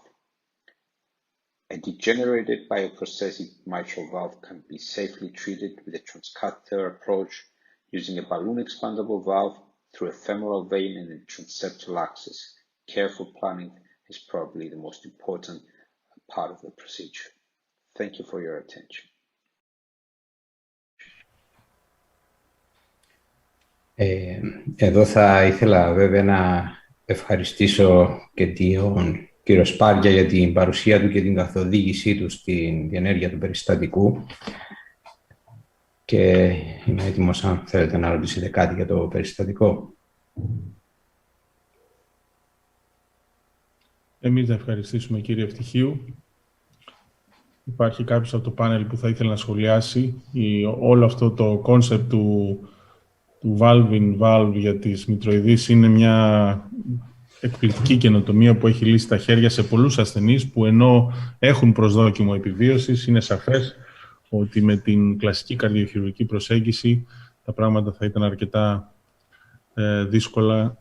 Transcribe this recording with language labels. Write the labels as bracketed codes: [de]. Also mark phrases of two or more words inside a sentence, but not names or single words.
[en] A degenerated bioprosthetic mitral valve can be safely treated with a transcatheter approach using a balloon expandable valve through a femoral vein and a transeptal access. Careful planning is probably the most important part of the procedure. Thank you for your attention. [el] Εδώ θα ήθελα βέβαια να ευχαριστήσω και τον κύριο Σπάρια για την παρουσία του και την καθοδήγησή του στην διενέργεια του περιστατικού, και είμαι έτοιμος αν θέλετε να ρωτήσετε κάτι για το περιστατικό. Εμείς να ευχαριστήσουμε κύριε Ευτυχίου. Υπάρχει κάποιος από το πάνελ που θα ήθελε να σχολιάσει όλο αυτό το κόνσεπτ του [en] valve-in-valve [el] για τις μητροειδείς? Είναι μια εκπληκτική καινοτομία που έχει λύσει τα χέρια σε πολλούς ασθενείς που, ενώ έχουν προσδόκιμο επιβίωσης, είναι σαφές ότι με την κλασική καρδιοχειρουργική προσέγγιση τα πράγματα θα ήταν αρκετά δύσκολα.